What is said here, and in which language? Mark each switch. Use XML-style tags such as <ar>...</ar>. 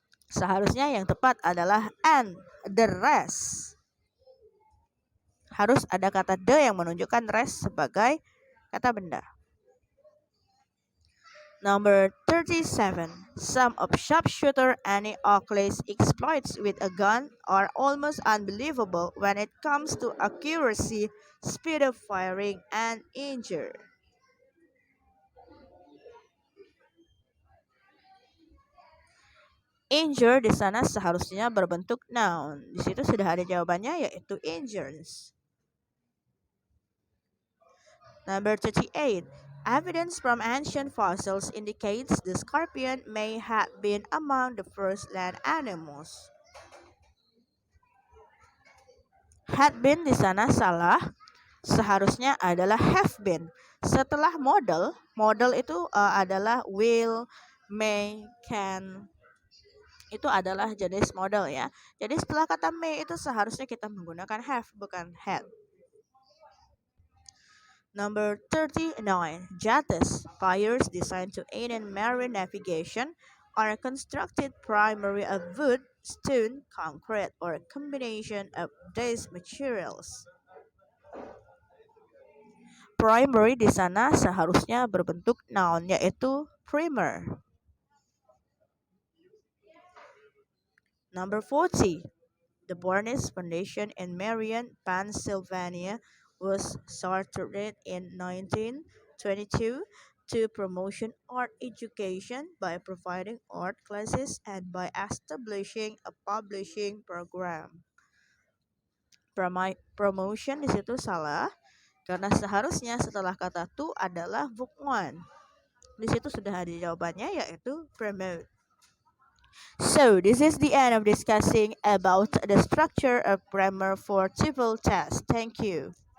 <id>Seharusnya yang tepat adalah</id> <en>and the rest.</en> <id>Harus ada kata the yang menunjukkan rest sebagai kata benda.</id> <en>Number 37. Some of sharpshooter Annie Oakley's exploits with a gun are almost unbelievable when it comes to accuracy, speed of firing, and injury.</en> <id>Injure di sana seharusnya berbentuk noun. Di situ sudah ada jawabannya yaitu injures.</id> <en>Number 38. Evidence from ancient fossils indicates the scorpion may have been among the first land animals. Had been</en> <id>di sana salah. Seharusnya adalah</id> <en>have been.</en> <id>Setelah model, model itu adalah</id> <en>will, may, can.</en> <id>Itu adalah jenis model ya. Jadi setelah kata may itu seharusnya kita menggunakan have bukan had.</id> <en>Number 39. Jetties, piers designed to aid in marine navigation, are constructed primarily of wood, stone, concrete, or a combination of these materials.</en> <id>Primary di sana seharusnya berbentuk noun yaitu primer.</id> <en>Number 40. The Barnes Foundation in Marion, Pennsylvania was started in 1922 to promotion art education by providing art classes and by establishing a publishing program.</en> <id>Promotion di situ salah karena seharusnya setelah kata to adalah</id> <en>verb one.</en> <id>Di situ sudah ada jawabannya yaitu promote.</id> <en>So, this is the end of discussing about the structure of grammar for TOEFL test. Thank you.</en>